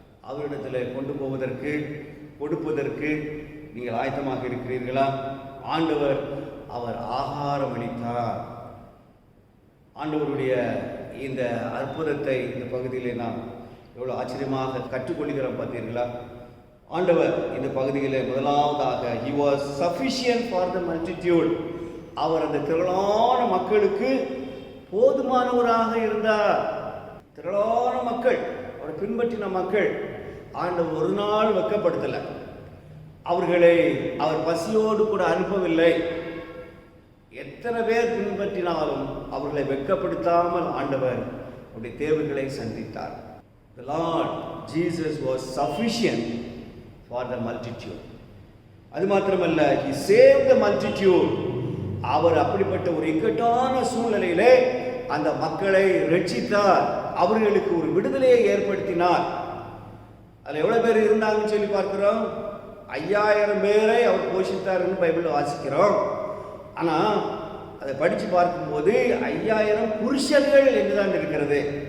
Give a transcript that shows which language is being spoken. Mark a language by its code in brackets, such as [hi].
[ta] அவரிடத்தில் கொண்டு போவதற்கு, கொடுப்பதற்கு நீங்கள் ஆயத்தமாக இருக்கிறீர்களா? ஆண்டவர் அவர் ஆகாரம் அளித்தார். ஆண்டவருடைய இந்த அற்புதத்தை இந்த பகுதியிலே நாம் எவ்வளோ ஆச்சரியமாக கற்றுக்கொள்கிறோம் பார்த்தீர்களா? ஆண்டவர் இந்த பகுதியில் முதலாவதாக [en] he was sufficient for the multitude. [ta] அவர் அந்த திரளான மக்களுக்கு போதுமானவராக இருந்தார். திரளான மக்கள், அவரை பின்பற்றின மக்கள் ஆண்டவர் ஒரு நாள் வெட்கப்படுத்தலை. அவர்களை அவர் பசியோடு கூட அனுப்பவில்லை. எத்தனை பேர் பின்பற்றினாலும் அவர்களை வெட்கப்படுத்தாமல் ஆண்டவர் அவருடைய தேவைகளை சந்தித்தார். [en] The Lord Jesus was sufficient for the multitude. [ta] அது மாத்திரமல்ல, [en] he saved the multitude. [ta] அவர் அப்படிப்பட்ட ஒரு இக்கட்டான சூழ்நிலையிலே அந்த மக்களை ரட்சித்தார். அவர்களுக்கு ஒரு விடுதலையை ஏற்படுத்தினார். அதில் எவ்வளவு பேர் இருந்தாங்கன்னு சொல்லி பார்க்கிறோம். 5000 பேரை அவர் போஷித்தார்னு பைபிளில் வாசிக்கிறோம். ஆனால் அதை படித்து பார்க்கும்போது 5000 புருஷர்கள் என்றுதான் இருக்கிறது.